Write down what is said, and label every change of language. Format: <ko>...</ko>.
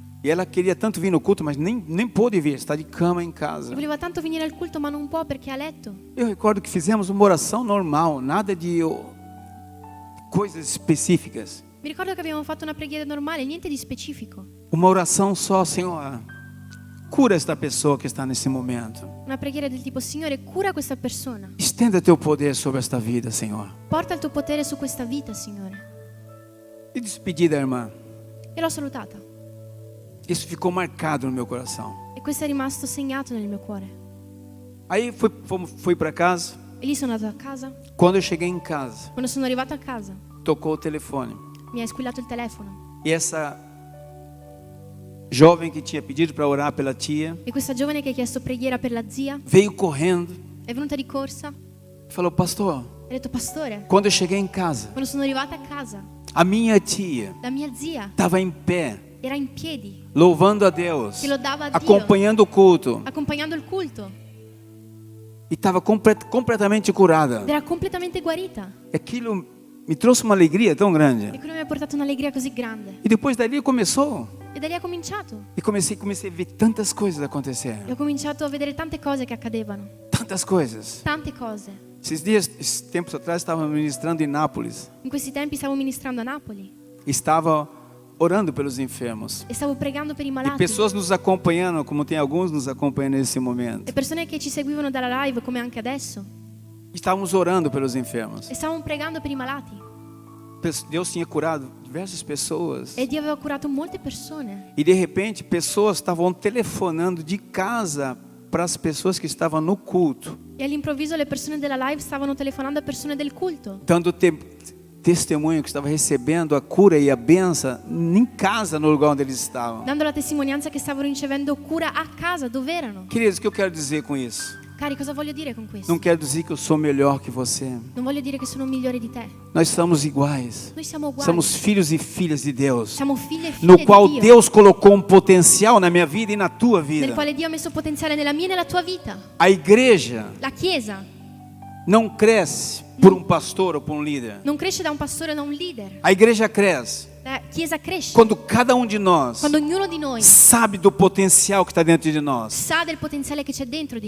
<pt>E ela queria tanto vir no culto, mas nem pôde vir. Está de cama em casa.</pt> <it>E voleva tanto venire al culto, ma non può perché è a letto.</it> <pt>Eu recordo que fizemos uma oração normal, nada de coisas específicas.</pt> <it>Mi ricordo che abbiamo fatto una preghiera normale, niente di specifico.</it> <pt>Uma oração só, Senhor, cura esta pessoa que está nesse momento.</pt> <it>Una preghiera del tipo, Signore, cura questa persona.</it> <pt>Estenda teu poder sobre esta vida, Senhor.</pt> <it>Porta il tuo potere su questa vita, Signore.</it> <pt>E despedi da irmã.</pt> <it>E l'ho salutata.</it> <pt>Isso ficou marcado no meu coração.</pt> <it>E questo è rimasto segnato nel mio cuore.</it> <pt>Aí fui para casa.</pt> <it>E lì sono andata a casa.</it> <pt>Quando eu cheguei em casa,</pt> <it>Quando sono arrivata a casa,</it> <pt>tocou o telefone.</pt> <it>mi ha squillato il telefono.</it> <pt>E essa jovem que tinha pedido para orar pela tia</pt> <it>E questa giovane che ha chiesto preghiera per la zia</it> <pt>veio correndo</pt> <it>è venuta di corsa</it> <pt>e falou: pastor,</pt> <it>e ha detto, pastore,</it> <pt>quando eu cheguei em casa,</pt> <it>quando sono arrivata a casa,</it> <pt>a minha tia</pt> <it>la mia zia</it> <pt>estava em pé,</pt> <it>era in piedi,</it> <pt>louvando a Deus,</pt> <it>che lodava a Dio,</it> <pt>acompanhando o culto,</pt> <it>accompagnando il culto,</it> <pt>e estava completamente curada.</pt> <it>ed era completamente guarita.</it> <pt>E aquilo me trouxe uma alegria tão grande.</pt> <it>E quello mi ha portato un'allegria così grande.</it> <pt>E depois dali começou.</pt> <it>E da lì ha cominciato.</it> <pt>E comecei a ver tantas coisas acontecer.</pt> <it>E ho cominciato a vedere tante cose che accadevano.</it> <pt>Tantas coisas.</pt> <it>Tante cose.</it> <pt>Esses tempos atrás, estava ministrando em Nápoles.</pt> <it>In questi tempi stavo ministrando a Napoli</it> <pt>Estava orando pelos enfermos.</pt> <it>e stavo pregando per i E malati.</it> <pt>pessoas nos acompanhando, como tem alguns nos acompanhando nesse momento.</pt> <it>E persone che ci seguivano dalla live, come anche adesso.</it> <pt>Estávamos orando pelos enfermos.</pt> <it>E stavamo pregando per i malati.</it> <pt>Deus tinha curado diversas pessoas.</pt> <it>E Dio aveva curato molte persone.</it> <pt>E de repente, pessoas estavam telefonando de casa para as pessoas que estavam no culto,</pt> <it>E all'improvviso le persone della live stavano telefonando a persone del culto,</it> <pt>dando testemunho que estava recebendo a cura e a benção em casa, no lugar onde eles estavam.</pt> <it>dando la testimonianza che stavano ricevendo cura a casa dove erano.</it> <pt>Queridos, o que eu quero dizer com isso?</pt> <it>Cari, cosa voglio dire con questo?</it> <pt>Não quero dizer que eu sou melhor que você.</pt> <it>Non voglio dire che sono migliore di te.</it> <pt>Nós somos iguais.</pt> <it>Noi siamo uguali.</it> <pt>Somos filhos e filhas de Deus,</pt> <it>Siamo figli e figlie</it> <pt>no</pt> <it>di</it> <pt>qual</pt> <it>Dio,</it> <pt>Deus colocou um potencial na minha vida e na tua</pt> <it>nel</it> <pt>vida.</pt> <it>quale Dio ha messo potenziale nella mia e nella tua vita.</it> <pt>A igreja</pt> <it>La Chiesa</it> <pt>não cresce por um pastor ou por um líder.</pt> <it>non cresce da un pastore o da un leader.</it> <pt>A igreja cresce</pt> <it>La Chiesa cresce</it> <pt>quando cada um de nós</pt> <it>quando ognuno di noi</it> <pt>sabe do potencial que está dentro de nós.</pt> <it>sa del potenziale che c'è dentro di</it>